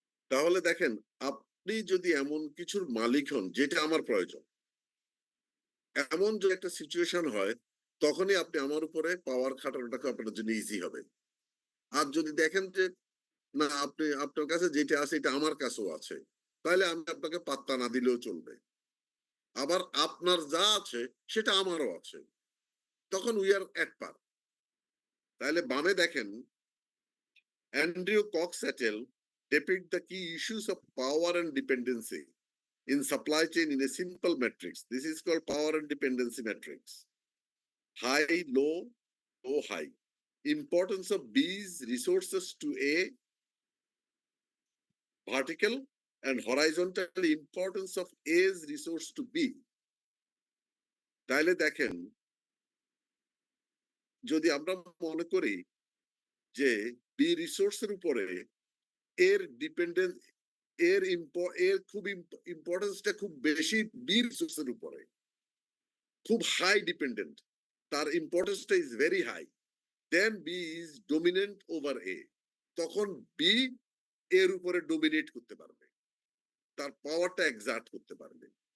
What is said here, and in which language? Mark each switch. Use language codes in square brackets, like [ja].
[bn] তাহলে দেখেন, আপনি যদি এমন কিছুর মালিক হন যেটা আমার প্রয়োজন, এমন যে একটা সিচুয়েশন হয়, তখনই আপনি আমার উপরে পাওয়ার খাটানোটা আপনার জন্য ইজি হবে। আর যদি দেখেন যে না, আপনি আপনার কাছে যেটা আছে এটা আমার কাছেও আছে, তাহলে আমি আপনাকে পাত্তা না দিলেও চলবে। আবার আপনার যা আছে সেটা আমারও আছে, তখন [en] We are at par. [bn] তাহলে বামে দেখেন, [en] Andrew Cox et al depict the key issues of power and dependency in supply chain in a simple matrix. This is called power and dependency matrix. High, low, low, high. Importance of B's resources to A, vertical, and horizontal importance of A's resource to B. [bn] তাহলে দেখেন, যদি আমরা মনে করি যে B রিসোর্সের উপরে এর ডিপেন্ডেন্স, এর খুব ইম্পর্টেন্সটা খুব বেশি বি রিসোর্সের উপরে, খুব হাই ডিপেন্ডেন্ট, তার ইম্পর্টেন্সটা is very high, [en] then B is dominant over A, [bn] তখন বি এর উপরে ডোমিনেট করতে পারবে, তার পাওয়ারটা এক্সার্ট করতে পারবে।